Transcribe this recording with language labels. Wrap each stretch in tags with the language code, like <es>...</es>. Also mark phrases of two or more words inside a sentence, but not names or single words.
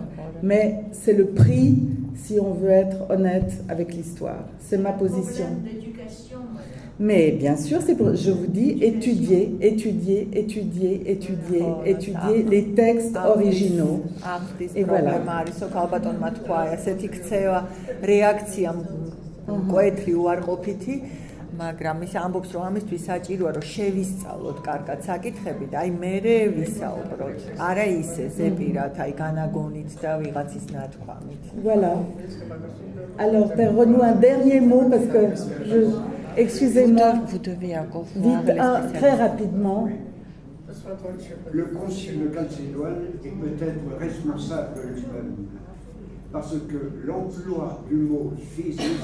<fr>Mais c'est le prix si on veut être honnête avec l'histoire. C'est ma position. Mais bien sûr, je vous dis, étudier les textes originaux. Et voilà.</fr> <ka>მაგრამ ის ამბობს რომ ამისთვის საჭიროა რომ შევისწავლოთ კარგად საკითხები და აი მე ვისაუბროთ არა ისე ზეპირად აი განაგონით და ვიღაცის ნათქვამით.</ka> <fr>Voilà. Alors Père-Renaud, un dernier mot parce que excusez-moi. Vous devez encore vite, très rapidement. Le concile de Chalcédoine est peut-être responsable lui-même. Parce que l'emploi du mot physis...</fr>